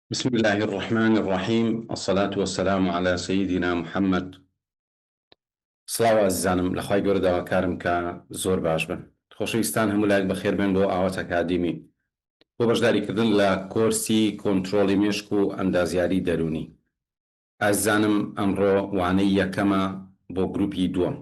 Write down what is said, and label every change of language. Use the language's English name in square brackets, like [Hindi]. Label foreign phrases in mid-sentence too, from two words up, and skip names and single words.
[Arabic] بسم الله الرحمن الرحيم الصلاة والسلام على سيدنا محمد. [Central Kurdish] سڵاو عزیزانم لەخوای گەورە داواکارم کە زۆر باش بن. خۆشەویستان هەموو لایەک بەخێر بێن بۆ ئاوات ئەکادیمی بۆ بەشداریکردن لە کۆرسی کۆنتڕۆڵی مێشک و ئەندازیاری دەرونی. ئازیزانم ئەمڕۆ وانەی یەکەمە بۆ گروپی دووەم.